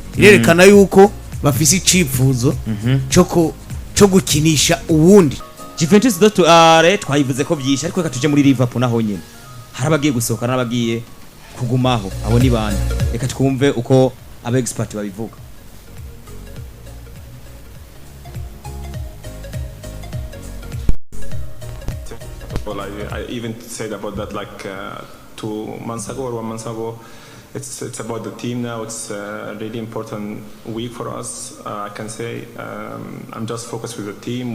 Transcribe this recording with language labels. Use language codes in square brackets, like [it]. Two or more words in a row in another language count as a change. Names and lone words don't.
[rn] Irerekana yuko bafise icifuzo cyo gukinisha uwundi. Juventus twayivuze ko byisha ariko reka tuje muri Liverpool naho nyene harabagiye gusohoka n'abagiye kugumaho. Abo ni bande? Reka twumve uko aba expert babivuga. [en] Well, I even said about that like 2 months ago or 1 month ago. It's about the team now. It's a really important week for us. I can say I'm just focused with the team.